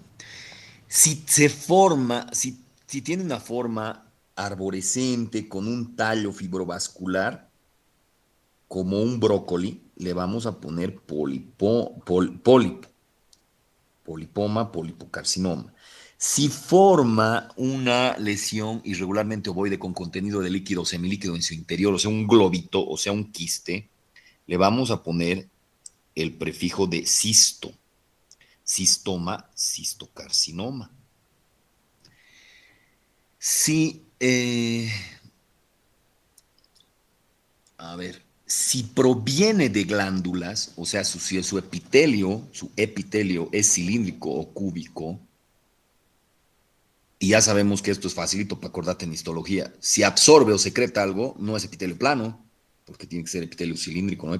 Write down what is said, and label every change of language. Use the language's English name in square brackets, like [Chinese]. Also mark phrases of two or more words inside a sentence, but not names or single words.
[Spanish] Si se forma, si tiene una forma arborescente con un tallo fibrovascular, como un brócoli, le vamos a poner pólipo, polipoma, polipocarcinoma. Si forma una lesión irregularmente ovoide con contenido de líquido o semilíquido en su interior, o sea, un globito, o sea, un quiste, le vamos a poner el prefijo de cisto, cistoma, cistocarcinoma. Si, a ver, si proviene de glándulas, o sea, si su epitelio es cilíndrico o cúbico, y ya sabemos que esto es facilito para acordarte en histología, si absorbe o secreta algo, no es epitelio plano, porque tiene que ser epitelio cilíndrico, ¿no?